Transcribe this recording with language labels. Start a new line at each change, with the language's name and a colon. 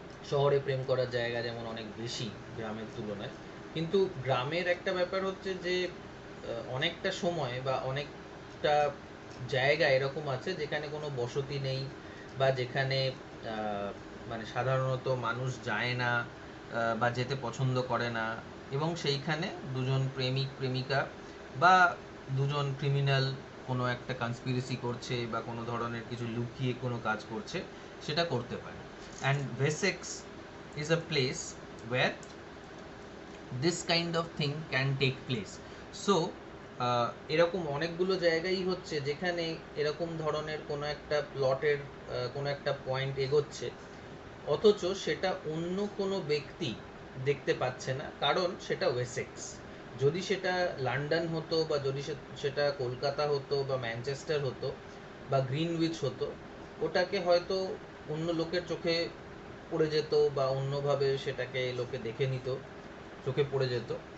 Bangla: শহরে প্রেম করার জায়গা যেমন অনেক বেশি গ্রামের তুলনায়, কিন্তু গ্রামের একটা ব্যাপার হচ্ছে যে অনেকটা সময় বা অনেকটা জায়গা এরকম আছে যেখানে কোনো বসতি নেই, বা যেখানে মানে সাধারণত মানুষ যায় না বা যেতে পছন্দ করে না, এবং সেইখানে দুজন প্রেমিক প্রেমিকা বা দুজন ক্রিমিনাল কোনো একটা কনস্পিরেসি করছে বা কোনো ধরনের কিছু লুকিয়ে কোনো কাজ করছে, সেটা করতে পারে।
English: And Wessex is a place where this kind of thing can take place.
Bangla: So এরকম অনেকগুলো জায়গায় হচ্ছে যেখানে এরকম ধরনের কোনো একটা প্লটের কোনো একটা পয়েন্ট এগোচ্ছে, অথচ সেটা অন্য কোনো ব্যক্তি দেখতে পাচ্ছে না, কারণ সেটা ওয়েসেক্স। যদি সেটা লন্ডন হতো, বা যদি সেটা কলকাতা হতো, বা ম্যানচেস্টার হতো, বা গ্রিনউইচ হতো, ওটাকে হয়তো অন্য লোকের চোখে পড়ে যেত, বা অন্যভাবে সেটাকে লোকে দেখে নিত, চোখে পড়ে যেত।